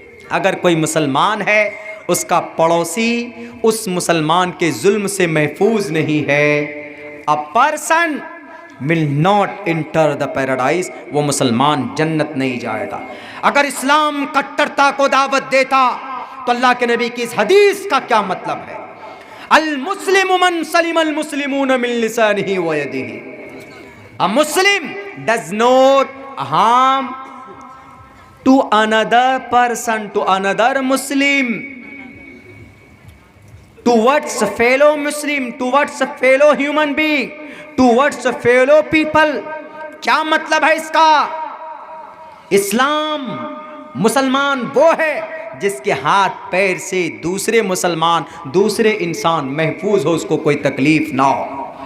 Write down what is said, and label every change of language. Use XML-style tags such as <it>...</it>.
<ur>اگر کوئی مسلمان ہے اس کا پڑوسی اس مسلمان کے ظلم سے محفوظ نہیں ہے.</ur> <en>A person will not enter the paradise,</en> <ur>وہ مسلمان جنت نہیں جائے گا. اگر اسلام کٹرتا کو دعوت دیتا تو اللہ کے نبی کی اس حدیث کا کیا مطلب ہے؟</ur> <ar>المسلم من سلم المسلمون من لسانہ ویدہ.</ar> <en>A Muslim does not harm to another person, to another Muslim, towards a fellow Muslim, towards a fellow human being, towards a fellow people.</en> <ur>کیا مطلب ہے اس کا؟ اسلام مسلمان وہ ہے جس کے ہاتھ پیر سے دوسرے مسلمان, دوسرے انسان محفوظ ہو, اس کو کوئی تکلیف نہ ہو.</ur>